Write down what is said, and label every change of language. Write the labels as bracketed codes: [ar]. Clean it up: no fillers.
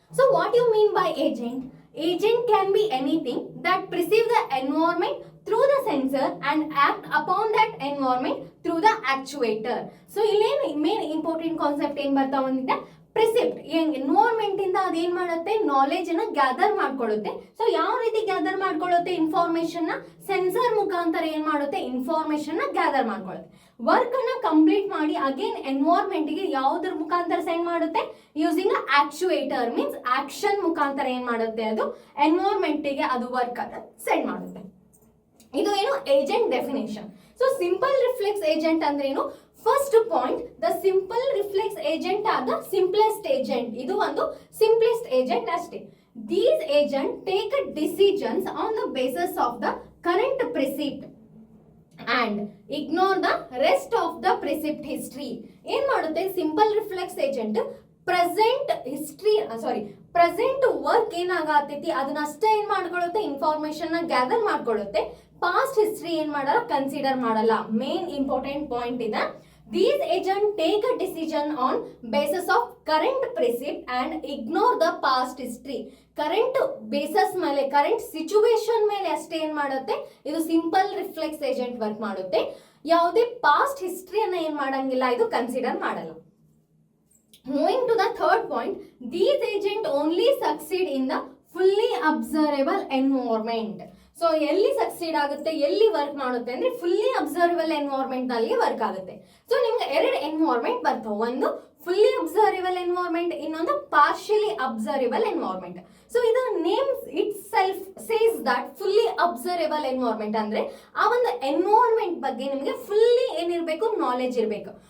[en] So what you mean by agent? Agent can be anything that perceive the environment through the sensor and act upon that environment through the actuator. [kn] So ಇಲ್ಲಿ main important concept ಏನ್ ಬರ್ತಾ ಬಂದಿದೆ, ಪ್ರಿಸಿಪ್ಟ್. Environment ಇಂದ ಅದೇನ್ ಮಾಡುತ್ತೆ, knowledge ಅನ್ನ gather ಮಾಡ್ಕೊಳ್ಳುತ್ತೆ. So ಯಾವ ರೀತಿ ಗ್ಯಾದರ್ ಮಾಡ್ಕೊಳ್ಳುತ್ತೆ, ಇನ್ಫಾರ್ಮೇಶನ್ ನ ಸೆನ್ಸರ್ ಮುಖಾಂತರ ಏನ್ ಮಾಡುತ್ತೆ, ಇನ್ಫಾರ್ಮೇಶನ್ ನ ಗ್ಯಾದರ್ ಮಾಡ್ಕೊಳ್ಳುತ್ತೆ. ವರ್ಕ್ ಅನ್ನ ಕಂಪ್ಲೀಟ್ ಮಾಡಿ ಅಗೇನ್ ಎನ್ವೈರ್ಮೆಂಟ್ ಗೆ ಯಾವುದ್ರ ಮುಖಾಂತರ ಸೆಂಡ್ ಮಾಡುತ್ತೆ, ಯೂಸಿಂಗ್ ಆಕ್ಚುಯೇಟರ್ ಮೀನ್ಸ್ ಆಕ್ಷನ್ ಮುಖಾಂತರ ಏನ್ ಮಾಡುತ್ತೆ, ಅದು ಎನ್ವೈರ್ಮೆಂಟ್ ಗೆ ಅದು ವರ್ಕ್ ಅನ್ನ ಸೆಂಡ್ ಮಾಡುತ್ತೆ. ಇದು ಏನು [en] Agent definition. So simple reflex agent [kn] ಅಂದ್ರೆ ಏನು, [en] First point, the simple reflex agent are the simplest agent. [kn] ಇದು ಒಂದು ಸಿಂಪ್ಲೆಸ್ಟ್ ಏಜೆಂಟ್ ಅಷ್ಟೇ. [en] These agent take decisions on the basis of the current percept and ignore the rest of the percept history. [kn] ಏನ್ ಮಾಡುತ್ತೆ simple reflex agent, present history present work ಏನಾಗತೈತಿ ಅದನ್ನ ಅಷ್ಟೇ ಏನ್ ಮಾಡ್ಕೊಳ್ಳುತ್ತೆ, information ನ gather ಮಾಡ್ಕೊಳ್ಳುತ್ತೆ. Past history ಏನ್ ಮಾಡಲ್ಲ, ಕನ್ಸಿಡರ್ ಮಾಡಲ್ಲ. ಮೇನ್ ಇಂಪಾರ್ಟೆಂಟ್ ಪಾಯಿಂಟ್ ಇದೆ. [en] These agents take a decision on basis of current precept and ignore the past history. [kn] Current basis ಮೇಲೆ, current situation ಮೇಲೆ ಅಷ್ಟೇ ಏನ್ ಮಾಡುತ್ತೆ, ಇದು ಸಿಂಪಲ್ ರಿಫ್ಲೆಕ್ಸ್ ಏಜೆಂಟ್ ವರ್ಕ್ ಮಾಡುತ್ತೆ. ಯಾವುದೇ ಪಾಸ್ಟ್ ಹಿಸ್ಟ್ರಿಯನ್ನ ಏನ್ ಮಾಡಂಗಿಲ್ಲ, ಇದು ಕನ್ಸಿಡರ್ ಮಾಡಲ್ಲ. [en] Moving to the third point, these agents only succeed in the fully observable environment. [kn] So ಎಲ್ಲಿ ಸಕ್ಸೀಡ್ ಆಗುತ್ತೆ, ಎಲ್ಲಿ ವರ್ಕ್ ಮಾಡುತ್ತೆ ಅಂದ್ರೆ ಫುಲ್ಲಿ ಅಬ್ಸರ್ವಬಲ್ ಎನ್ವೈರ್ಮೆಂಟ್ ನಲ್ಲಿ ವರ್ಕ್ ಆಗುತ್ತೆ. ಸೊ ನಿಮ್ಗೆ ಎರಡು ಎನ್ವೈರ್ಮೆಂಟ್ ಬರ್ತಾವೆ, ಒಂದು ಫುಲ್ಲಿ ಅಬ್ಸರ್ವಬಲ್ ಎನ್ವೈರ್ಮೆಂಟ್, ಇನ್ನೊಂದು ಪಾರ್ಷಿಯಲಿ ಅಬ್ಸರ್ವಬಲ್ ಎನ್ವೈರ್ಮೆಂಟ್. ಸೊ ಇದು [en] name itself says that [kn] fully observable environment ಅಂದ್ರೆ ಆ ಒಂದು ಎನ್ವೈರ್ಮೆಂಟ್ ಬಗ್ಗೆ ನಿಮಗೆ ಫುಲ್ಲಿ ಏನಿರ್ಬೇಕು, ನಾಲೆಜ್ ಇರಬೇಕು.